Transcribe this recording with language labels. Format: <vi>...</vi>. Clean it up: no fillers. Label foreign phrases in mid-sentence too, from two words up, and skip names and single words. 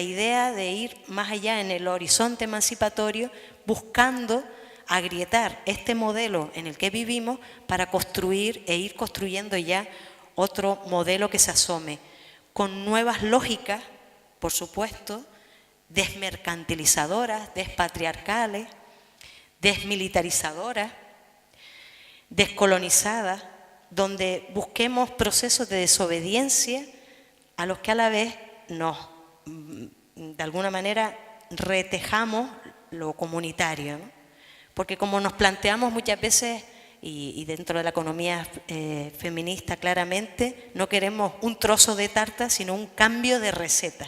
<es>idea de ir más allá en el horizonte emancipatorio, buscando agrietar este modelo en el que vivimos para construir e ir construyendo ya otro modelo que se asome, con nuevas lógicas, por supuesto, desmercantilizadoras, despatriarcales, desmilitarizadoras, descolonizadas, donde busquemos procesos de desobediencia a los que a la vez nos, de alguna manera, retejamos lo comunitario, ¿no? Porque como nos planteamos muchas veces, y dentro de la economía feminista claramente, no queremos un trozo de tarta, sino un cambio de receta.</es>